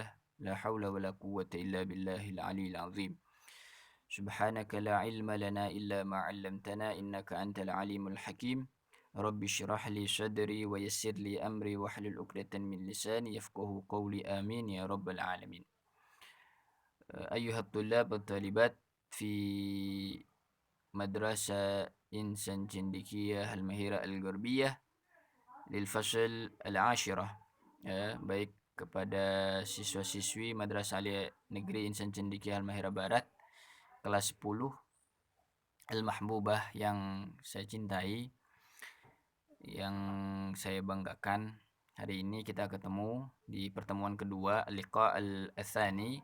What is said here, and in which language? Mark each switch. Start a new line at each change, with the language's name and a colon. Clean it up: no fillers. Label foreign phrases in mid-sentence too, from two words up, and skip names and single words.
Arabic: لا حول ولا قوة إلا بالله العلي العظيم. سبحانك لا علم لنا إلا ما علمتنا إنك أنت العليم الحكيم. رب اشرح لي صدري ويسر لي أمري واحلل عقدة من لساني يفقه قولي آمين يا رب العالمين. أيها الطلاب والطالبات في مدرسة Insan Cendikiyah Al-Mahira Al-Gharbiyah للفصل العاشر,
Indonesian: baik kepada siswa-siswi Madrasah Alia Negeri Insan Cendikiyah Al-Mahira Barat kelas 10 Al-Mahbubah yang saya cintai, yang saya banggakan. Hari ini kita ketemu di pertemuan kedua,
Arabic: لقاء الثاني.